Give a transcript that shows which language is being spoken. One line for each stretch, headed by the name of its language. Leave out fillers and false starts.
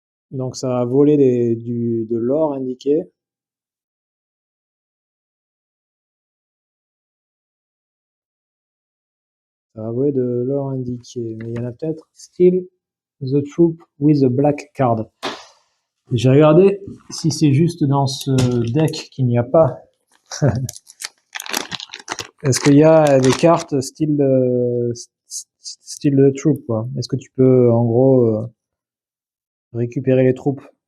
French: Donc ça va voler de l'or indiqué. Ça va voler de l'or indiqué. Mais il y en a peut-être.
English: Steal the troop with a black card.
French: J'ai regardé si c'est juste dans ce deck qu'il n'y a pas. Est-ce qu'il y a des cartes style de troop, quoi? Est-ce que tu peux, en gros, récupérer les troupes?